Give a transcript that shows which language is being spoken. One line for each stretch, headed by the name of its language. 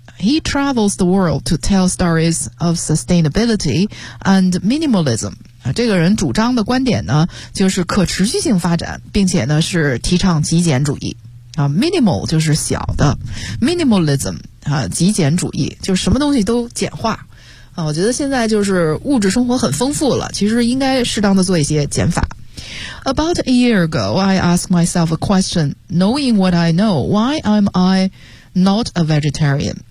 English: He travels the world to tell stories of sustainability and minimalism.
Chinese: 这个人主张的观点呢，就是可持续性发展，并且呢是提倡极简主义。啊 ，minimal 就是小的 ，minimalism 啊，极简主义就是什么东西都简化。啊，我觉得现在就是物质生活很丰富了，其实应该适当的做一些减法。
English: About a year ago, I asked myself a question. Knowing what I know, why am I not a vegetarian?